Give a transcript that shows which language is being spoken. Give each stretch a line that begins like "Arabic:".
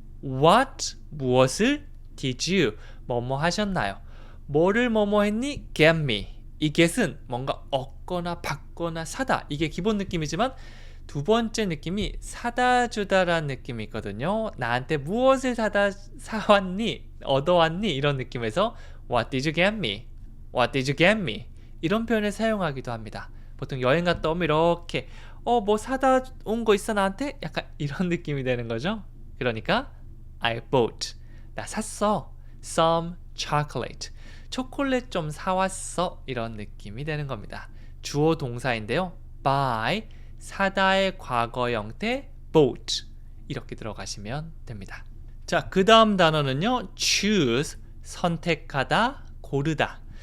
Korean: What 무엇을
English: did you
Korean: 뭐뭐 하셨나요? 뭐를 뭐뭐 했니?
English: get me.
Korean: 이 get은 뭔가 얻거나 받거나 사다. 이게 기본 느낌이지만 두 번째 느낌이 사다 주다라는 느낌이 있거든요. 나한테 무엇을 사왔니? 얻어왔니? 이런 느낌에서
English: What did you get me? What did you get me?
Korean: 이런 표현을 사용하기도 합니다. 보통 여행 갔다 오면 이렇게 뭐 사다 온 거 있어 나한테? 약간 이런 느낌이 되는 거죠.
English: 그러니까 I bought.
Korean: 나 샀어.
English: Some chocolate.
Korean: 초콜릿 좀 사왔어. 이런 느낌이 되는 겁니다. 주어 동사인데요. buy. 사다의 과거 형태 bought. 이렇게 들어가시면 됩니다. 자, 그 다음 단어는요. choose. 선택하다, 고르다.